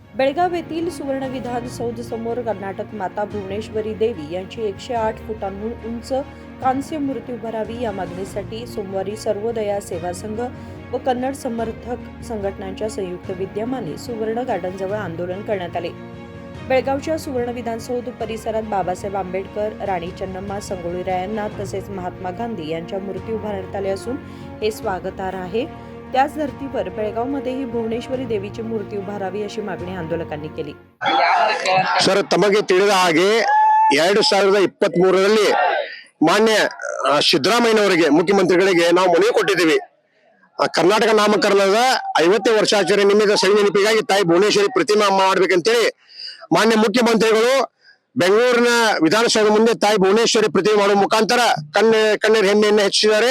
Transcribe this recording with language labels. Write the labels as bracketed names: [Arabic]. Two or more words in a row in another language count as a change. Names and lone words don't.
[Marathi] बेळगाव येथील सुवर्ण विधान सौध समोर कर्नाटक माता भुवनेश्वरी देवी यांची 108 फुटांहून उंच कांस्य मूर्ती उभारावी या मागणीसाठी सोमवारी सर्वोदया सेवा संघ व कन्नड समर्थक संघटनांच्या संयुक्त विद्यमाने सुवर्ण गार्डनजवळ आंदोलन करण्यात आले। बेळगावच्या सुवर्ण विधानसौध परिसरात बाबासाहेब आंबेडकर, राणी चन्नम्मा संगोळी रायांना तसेच महात्मा गांधी यांच्या मूर्ती उभारण्यात आल्या असून हे स्वागतार्ह आहे। त्याच धर्तीवर बेळगावमध्येही भुवनेश्वरी देवीची मूर्ती उभारावी अशी मागणी आंदोलकांनी केली। [Kannada] ಸರ್, ತಮಗೆ ತಿಳಿದ ಹಾಗೆ 2023ರಲ್ಲಿ ಮಾನ್ಯ ಸಿದ್ದರಾಮಯ್ಯನವರಿಗೆ ಮುಖ್ಯಮಂತ್ರಿಗಳಿಗೆ ನಾವು ಮನವಿ ಕೊಟ್ಟಿದ್ದೀವಿ। ಕರ್ನಾಟಕ ನಾಮಕರಣದ 50 ವರ್ಷಾಚರಣೆ ನಿಮಿತ್ತ ಸವಿ ನೆನಪಿಗಾಗಿ ತಾಯಿ ಭುವನೇಶ್ವರಿ ಪ್ರತಿಮೆ ಮಾಡಬೇಕಂತೇಳಿ ಮಾನ್ಯ ಮುಖ್ಯಮಂತ್ರಿಗಳು ಬೆಂಗಳೂರಿನ ವಿಧಾನಸೌಧ ಮುಂದೆ ತಾಯಿ ಭುವನೇಶ್ವರಿ ಪ್ರತಿಮೆ ಮಾಡುವ ಮುಖಾಂತರ ಕನ್ನಡ ಹೆಮ್ಮೆಯನ್ನು ಹೆಚ್ಚಿಸಿದ್ದಾರೆ।